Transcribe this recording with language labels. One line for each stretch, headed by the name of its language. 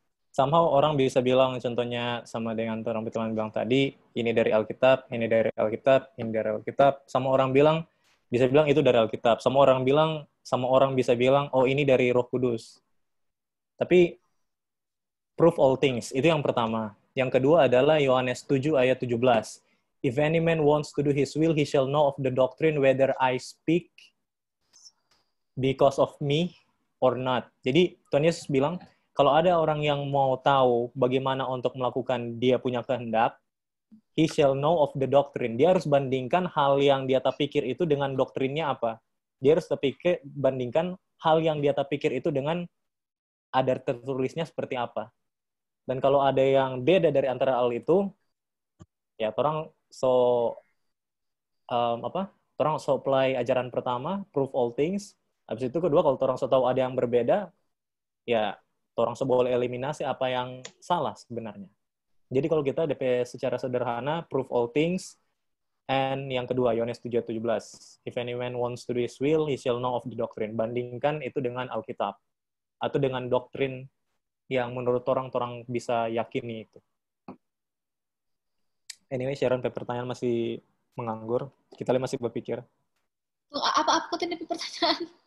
Indonesian: Somehow orang bisa bilang, contohnya sama dengan orang Bitulan bilang tadi, ini dari Alkitab, ini dari Alkitab, ini dari Alkitab. Sama orang bilang, bisa bilang itu dari Alkitab. Sama orang bisa bilang, oh ini dari Roh Kudus. Tapi
English: prove all things,
Indonesian: itu yang pertama. Yang kedua adalah Yohanes 7 ayat 17.
English: If any man wants to do his will, he shall know of the doctrine whether I speak because of me or not.
Indonesian: Jadi Tuhan Yesus bilang, kalau ada orang yang mau tahu bagaimana untuk melakukan dia punya kehendak,
English: he shall know of the doctrine.
Indonesian: Dia harus bandingkan hal yang dia tak pikir itu dengan doktrinnya apa. Dia harus bandingkan hal yang dia tak pikir itu dengan ada tertulisnya seperti apa. Dan kalau ada yang beda dari antara hal itu, ya orang orang so apply ajaran pertama, prove all things. Habis itu kedua, kalau orang so tahu ada yang berbeda, ya orang so boleh eliminasi apa yang salah sebenarnya. Jadi kalau kita DP secara sederhana,
English: prove all things,
Indonesian: and yang kedua, Yohanes 7:17.
English: If any man wants to do his will, he shall know of the doctrine.
Indonesian: Bandingkan itu dengan Alkitab. Atau dengan doktrin yang menurut orang bisa yakini itu. Anyway, Sharon, pertanyaan masih menganggur. Kita masih berpikir. Apa tadi pertanyaan?